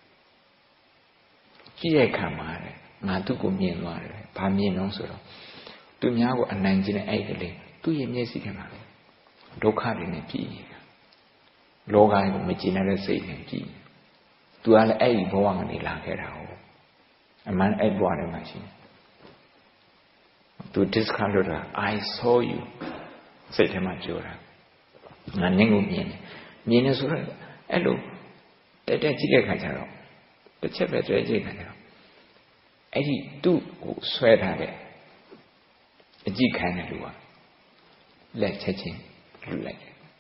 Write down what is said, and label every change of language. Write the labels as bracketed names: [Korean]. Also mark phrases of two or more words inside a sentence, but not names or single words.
[Burmese] ကြည့်တဲ့အခါမှာငါသူ့ကိုမြင်သွားတယ်ဘာမြင်တော့ဆိုတော့သူများကိုအနိုင်ကျင့်တဲ့အဲ့ကလေးသူ့ရဲ့မျက်စိထဲမှာ ဒုက္ခတွေနဲ့ပြည်နေတာလောကကိုမကျင်တဲ့စိတ်နဲ့ပြည်သူကလည်းအဲ့ဒီဘဝကနေ လာခဲ့တာဟုတ်အမှန်အဲ့ဘဝထဲမှာရှိတယ်သူ discard လုပ်တာ [English] I saw you [Burmese] စိတ်ထဲမှာပြောတာငါနင့်ကိုမြင်တယ်ဆိုတော့အဲ့လိုတက်ကြည့်တဲ့ခါကျတော့တစ်ချက်ပဲတွေ့ကြည့်နေတယ်အဲ့ဒီသူ့ကိုဆွဲထားတဲ့အကြည့်ခိုင်းတဲ့လူကလက်ချက်ချင်းလူလိုက်တယ်